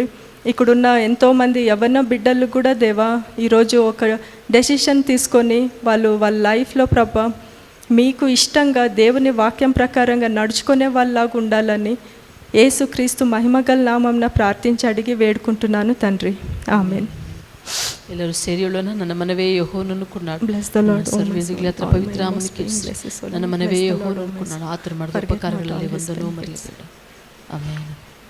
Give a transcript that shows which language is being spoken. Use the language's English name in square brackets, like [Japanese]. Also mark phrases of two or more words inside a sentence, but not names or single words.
[Telugu] ఇక్కడున్న ఎంతోమంది యవ్వన బిడ్డలు కూడా దేవా ఈరోజు ఒక డెసిషన్ తీసుకొని వాళ్ళ లైఫ్లో ప్రభా మీకు ఇష్టంగా దేవుని వాక్యం ప్రకారంగా నడుచుకునే వాళ్ళలాగా ఉండాలని యేసుక్రీస్తు మహిమగల నామమున ప్రార్థించి అడిగి వేడుకుంటున్నాను తండ్రి. ఆమేన్. [Kannada] ಎಲ್ಲರೂ ಸೇರಿಯೋಣ. ನನ್ನ ಮನವೇ ಯೆಹೋವನನ್ನು ಕೊಂಡಾಡು. ಸರ್ವೇದಿಗಳ ಹತ್ರ ಪವಿತ್ರಾಮನಿಗೆ ನನ್ನ ಮನವೇ ಯೆಹೋವನನ್ನು ಕೊಂಡಾಡು. ಆತನು ಮಾಡಿದ ಉಪಕಾರಗಳಲ್ಲಿ ಒಂದನ್ನು ಮರೆಯಬೇಡ. ಆಮೆನ್.